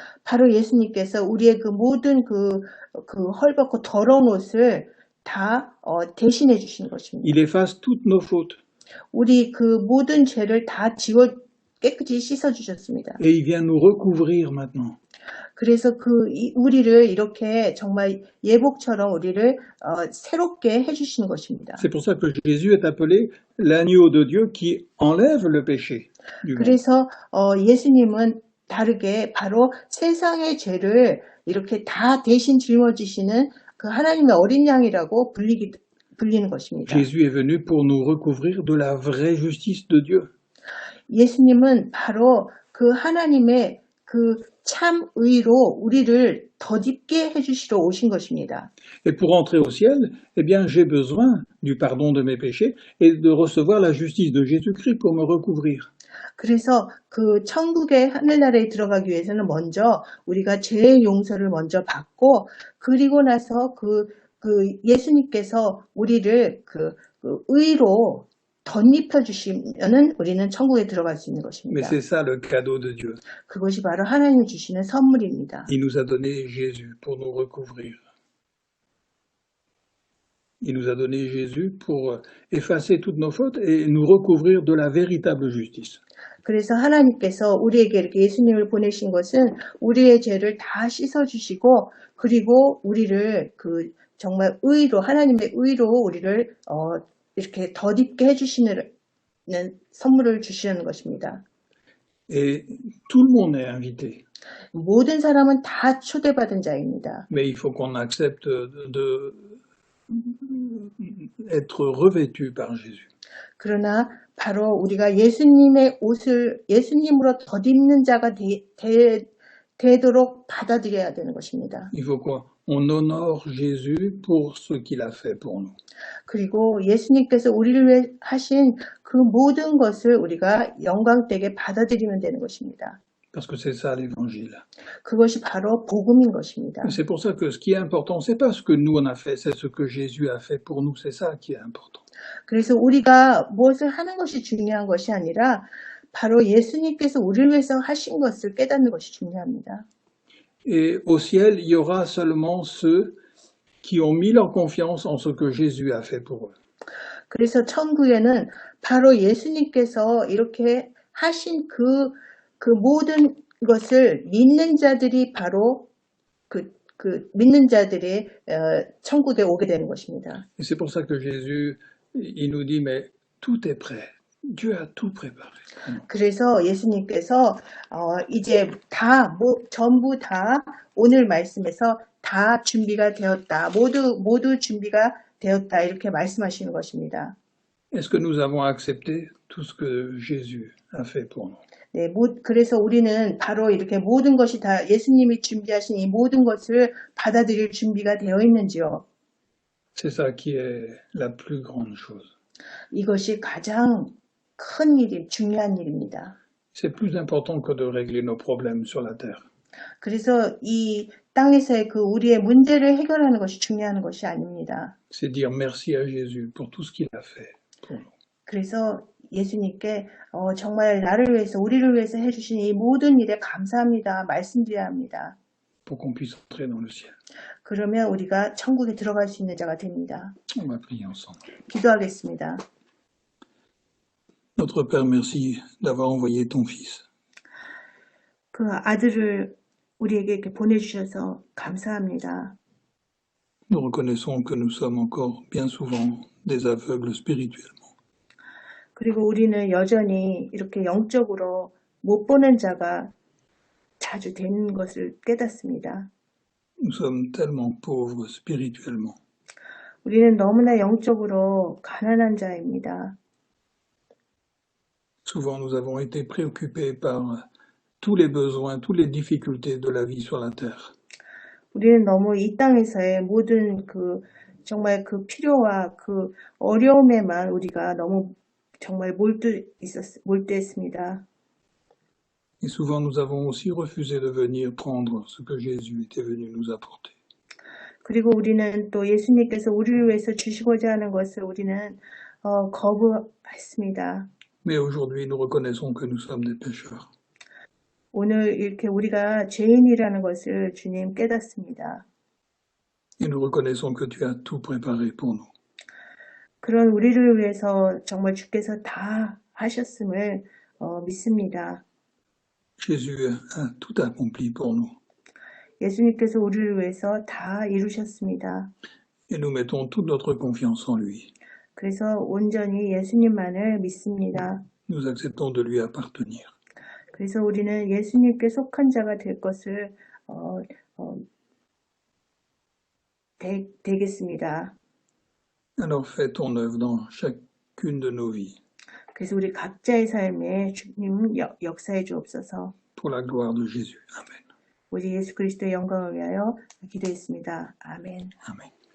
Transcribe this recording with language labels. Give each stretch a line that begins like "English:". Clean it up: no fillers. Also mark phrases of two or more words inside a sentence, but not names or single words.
Korean: 바로 예수님께서 우리의 그 모든 그 헐벗고 더러운 옷을 다 대신해 주신 것입니다.
French: Il efface toutes nos fautes.
Korean: 우리 그 모든 죄를 다 지워 깨끗이 씻어 주셨습니다.
French: Et il vient nous recouvrir maintenant.
Korean: 그래서 우리를 이렇게 정말 예복처럼 우리를 새롭게 해주시는 것입니다.
French: C'est pour ça que Jésus est appelé l'agneau de Dieu qui enlève le péché du monde.
Korean: 그래서 예수님은 다르게 바로 세상의 죄를 이렇게 다 대신 짊어지시는 그 하나님의 어린 양이라고 불리는 것입니다.
French: Jésus est venu pour nous recouvrir de la vraie justice de Dieu.
Korean: 예수님은 바로 그 하나님의 그 참 의로 우리를 덧입게 해주시러 오신 것입니다.
French: Et pour entrer au ciel, eh bien, j'ai besoin du pardon de mes péchés et de recevoir la justice de Jésus-Christ pour me recouvrir.
Korean: 그래서 그 천국의 하늘나라에 들어가기 위해서는 먼저 우리가 죄의 용서를 먼저 받고 그리고 나서 그 예수님께서 우리를 그 의로 덧입혀 주시면은 우리는 천국에 들어갈 수 있는
French: Mais
Korean: 것입니다.
French: c'est ça le cadeau de Dieu.
Korean: 그것이 바로 하나님이 주시는 선물입니다.
French: Il nous a donné Jésus pour nous recouvrir. Il nous a donné Jésus pour effacer toutes nos fautes et nous recouvrir de la véritable justice.
Korean: 그래서 하나님께서 우리에게 이렇게 예수님을 보내신 것은 우리의 죄를 다 씻어주시고 그리고 우리를 그 정말 의로 하나님의 의로 우리를 이렇게 덧입게 해주시는 선물을 주시는 것입니다.
French: Et tout le monde est invité.
Korean: 모든 사람은 다 초대받은 자입니다.
French: Mais il faut qu'on accepte être revêtu par Jésus.
Korean: 그러나 바로 우리가 예수님의 옷을 예수님으로 덧입는 자가 되도록 받아들여야 되는 것입니다.
French: Il faut qu'on honore Jésus pour ce qu'il a fait pour nous.
Korean: 그리고 예수님께서 우리를 위해 하신 그 모든 것을 우리가 영광되게 받아들이면 되는 것입니다.
French: Parce que c'est ça l'évangile.
Korean: 그것이 바로 복음인 것입니다.
French: C'est pour ça que ce qui est important, c'est pas ce que nous on a fait, c'est ce que Jésus a fait pour nous. C'est ça qui est important.
Korean: 그래서 우리가 무엇을 하는 것이 중요한 것이 아니라 바로 예수님께서 우리를 위해서 하신 것을 깨닫는 것이 중요합니다.
French: Et au ciel, il y aura seulement ceux qui ont mis leur confiance en ce que Jésus a fait pour eux.
Korean: 그래서 천국에는 바로 예수님께서 이렇게 하신 그 모든 것을 믿는 자들이 바로 믿는 자들이 천국에 오게 되는 것입니다.
French: Et c'est pour ça que Jésus, il nous dit, mais tout est prêt. Dieu a tout préparé.
Korean: 그래서 예수님께서 이제 전부 다 오늘 말씀에서 다 준비가 되었다. 모두 준비가 되었다. 이렇게 말씀하시는 것입니다.
French: Est-ce que nous avons accepté tout ce que Jésus a fait pour nous?
Korean: 네, 그래서 우리는 바로 이렇게 모든 것이 다 예수님이 준비하신 이 모든 것을 받아들일 준비가 되어 있는지요?
French: C'est ça qui est la plus grande chose.
Korean: 이것이 가장 큰 일이 중요한 일입니다.
French: C'est plus important que de régler nos problèmes sur la terre.
Korean: 그래서 이 땅에서의 그 우리의 문제를 해결하는 것이 중요한 것이 아닙니다.
French: C'est dire merci à Jésus pour tout ce qu'il a fait pour nous.
Korean: 그래서 예수님께 정말 나를 위해서 우리를 위해서 해주신 이 모든 일에 감사합니다. 말씀드려야 합니다.
French: Pour qu'on puisse entrer dans le ciel.
Korean: 그러면 우리가 천국에 들어갈 수 있는 자가 됩니다.
French: On va prier ensemble.
Korean: 기도하겠습니다.
French: Notre Père, merci d'avoir envoyé ton Fils.
Korean: 그 아들을 우리에게 이렇게 보내주셔서 감사합니다.
French: Nous reconnaissons que nous sommes encore bien souvent des aveugles spirituellement.
Korean: 그리고 우리는 여전히 이렇게 영적으로 못 보는 자가 자주 되는 것을 깨닫습니다.
French: Nous sommes tellement pauvres spirituellement.
Korean: 우리는 너무나 영적으로 가난한 자입니다.
French: Souvent, nous avons été préoccupés par tous les besoins, toutes les difficultés de la vie sur la terre.
Korean: 우리는 너무 이 땅에서의 모든 정말 그 필요와 그 어려움에만 우리가 너무 정말 몰두했습니다.
French: Et souvent, nous avons aussi refusé de venir prendre ce que Jésus était venu nous apporter.
Korean: 그리고 우리는 또 예수님께서 우리를 위해서 주시고자 하는 것을 우리는 거부했습니다.
French: Mais aujourd'hui, nous reconnaissons que nous sommes des pécheurs.
Korean: 오늘 이렇게 우리가 죄인이라는 것을 주님 깨닫습니다.
French: Et nous reconnaissons que tu as tout préparé pour nous.
Korean: 그런 우리를 위해서 정말 주께서 다 하셨음을 믿습니다.
French: Jésus a tout accompli pour nous.
Korean: 예수님께서 우리를 위해서 다 이루셨습니다.
French: Et nous mettons toute notre confiance en lui.
Korean: 그래서 온전히 예수님만을 믿습니다.
French: Nous acceptons de lui appartenir.
Korean: 그래서 우리는 예수님께 속한 자가 될 것을 되겠습니다.
French: Alors fais ton œuvre dans chacune de nos vies,
Korean: 그래서 우리 각자의 삶에 주님 역사해 주옵소서.
French: pour la gloire de Jésus. Amen.
Korean: 우리 예수 그리스도의 영광을 위하여 기도했습니다. 아멘.
French: Amen.